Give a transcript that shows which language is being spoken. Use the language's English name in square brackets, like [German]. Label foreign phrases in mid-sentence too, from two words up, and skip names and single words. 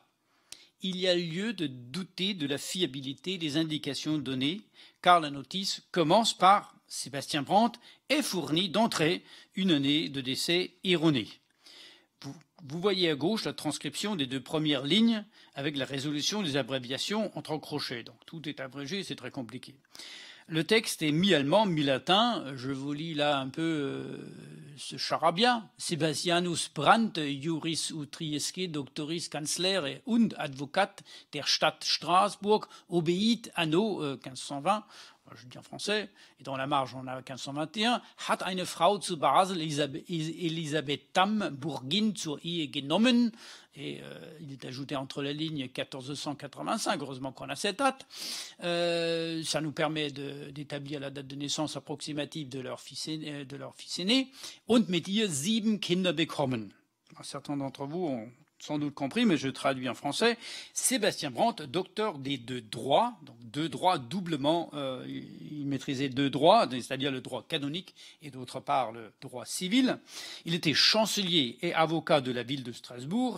[French] Il y a lieu de douter de la fiabilité des indications données, car la notice commence par « Sébastien Brandt est fourni d'entrée une année de décès erronée ». Vous voyez à gauche la transcription des 2 premières lignes avec la résolution des abréviations entre crochets. Donc tout est abrégé, c'est très compliqué. Le texte est mi-allemand, mi-latin. Je vous lis là un peu ce charabia. [German] Sebastianus Brandt, [Latin] Juris Utriesque, Doctoris [German] Kanzler und Advocat der Stadt Straßburg, [Latin] obéit anno 1520. [French] Je dis en français, et dans la marge on a 1521, [German] hat eine Frau zu Basel, Elisabeth Tam, Bourgin zur Ehe genommen, [French] et il est ajouté entre la ligne 1485, heureusement qu'on a cette date. Ça nous permet d'établir la date de naissance approximative de leur fils aîné, [German] und mit ihr 7 Kinder bekommen. [French] Certains d'entre vous ont sans doute compris, mais je traduis en français. Sébastien Brandt, docteur des 2 droits, donc 2 droits doublement, il maîtrisait 2 droits, c'est-à-dire le droit canonique et d'autre part le droit civil. Il était chancelier et avocat de la ville de Strasbourg.